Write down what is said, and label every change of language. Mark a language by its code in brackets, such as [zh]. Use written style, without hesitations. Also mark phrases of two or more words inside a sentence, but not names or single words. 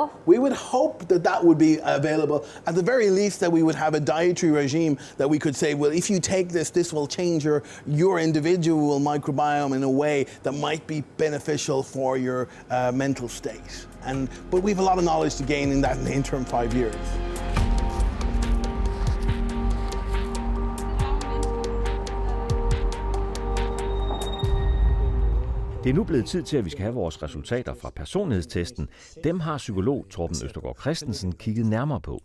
[en] We would hope that that would be available. At the very least, that we would have a dietary regime that we could say, well, if you take this, this will change your individual microbiome in a way that might be beneficial for your mental state. But we have a lot of knowledge to gain in that in the interim 5 years. [da] Det er nu blevet tid til, at vi skal have vores resultater fra personlighedstesten. Dem har psykolog Torben Østergaard Christensen kigget nærmere på.